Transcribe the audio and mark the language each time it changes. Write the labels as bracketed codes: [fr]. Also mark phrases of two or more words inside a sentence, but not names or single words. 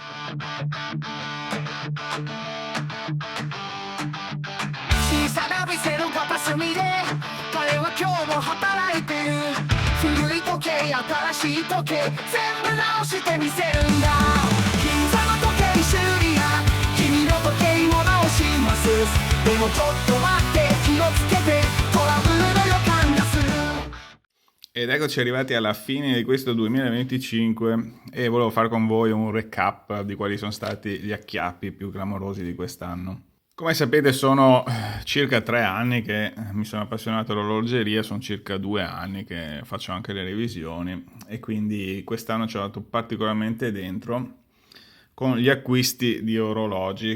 [ja] 小さな店の片隅で彼は今日も働いてる。古い時計新しい時計全部直してみせるんだ。銀座の時計修理屋君の時計を直します。でもちょっと待って気をつけてトラブルの予感がする。 [it] Ed eccoci arrivati alla fine di questo 2025 e volevo fare con voi un recap di quali sono stati gli acchiappi più clamorosi di quest'anno. Come sapete sono circa 3 anni che mi sono appassionato all'orologeria, sono circa 2 anni che faccio anche le revisioni e quindi quest'anno ci ho dato particolarmente dentro con gli acquisti di orologi.